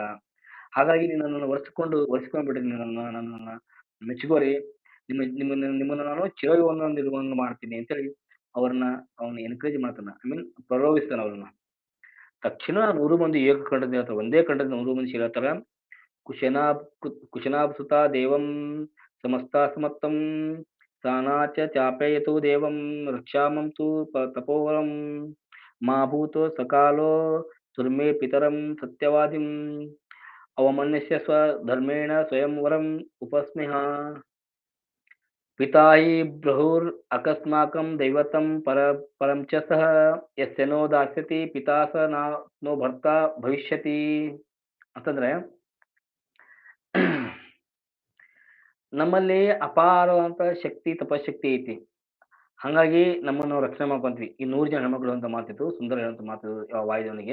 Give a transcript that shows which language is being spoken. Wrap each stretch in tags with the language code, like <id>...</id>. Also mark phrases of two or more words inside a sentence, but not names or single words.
<kn>ಹಾಗಾಗಿ ನೀವು ನನ್ನನ್ನು ಒರೆಸ್ಕೊಂಡ್ಬಿಡ್ರಿ, ನನ್ನನ್ನ ಮೆಚ್ಕೋರಿ, ನಿಮ್ಮನ್ನ ನಾನು ಚಿರಯೌವನ ಮಾಡ್ತೀನಿ ಅಂತೇಳಿ ಅವನ್ನ ಎನ್ಕರೇಜ್ ಮಾಡ್ತಾನ.</kn> <en>I mean</en> <kn>ಪ್ರಲೋಭಿಸ್ತಾನ ಅವ್ರನ್ನ. ತಕ್ಷಣ 100 ಮಂದಿ ಏಕಕಂಠದಿಂದ ಹೇಳ್ತಾರ, ಒಂದೇ ಕಂಠದಿಂದ 100 ಮಂದಿ ಹೇಳ್ತಾರ,</kn> <sa>ಕುಶನಾಭಸುತ ದೇವಂ ಸಮಸ್ತಾಸಮತ್ತಂ ಸಾನಾಚ ಚಾಪಯತು ದೇವಂ ರಕ್ಷಾಮಂತು ತಪೋವರಂ ಮಾ ಭೂತೋ ಸಕಾಲೋ ದುರ್ಮೇ ಪಿತರಂ ಸತ್ಯವಾದಿಂ ಅವಮನ್ಯಸ್ಯ ಸ್ವಧರ್ಮೇಣ ಸ್ವಯಂವರಂ ಉಪಸ್ಮಿಹ ಪಿತಾ ಹಿ ಬ್ರಹುರ್ ಅಕಸ್ಮಾಕಂ ದೈವತಂ ಪರಂ ಚ ಸಹ ಯಸ್ಯ ನೋ ದಾಸ್ಯತಿ ಪಿತಾ ಸ ನೋ ಭರ್ತ ಭವಿಷ್ಯತಿ</sa> <kn>ಅಂತಂದ್ರೆ ನಮ್ಮಲ್ಲಿ ಅಪಾರವಾದಂತ ಶಕ್ತಿ, ತಪಶಕ್ತಿ ಐತಿ. ಹಂಗಾಗಿ ನಮ್ಮನ್ನು ನಾವು ರಕ್ಷಣೆ ಮಾಡ್ಕೊಂತೀವಿ. ಈ 100 ಜನ ಹೆಣ್ಮಕ್ಳು ಅಂತ ಮಾತಿತ್ತು, ಸುಂದರ ಹೇಳುವಂತ ಮಾತು ವಾಯುದೇವನಿಗೆ.</kn>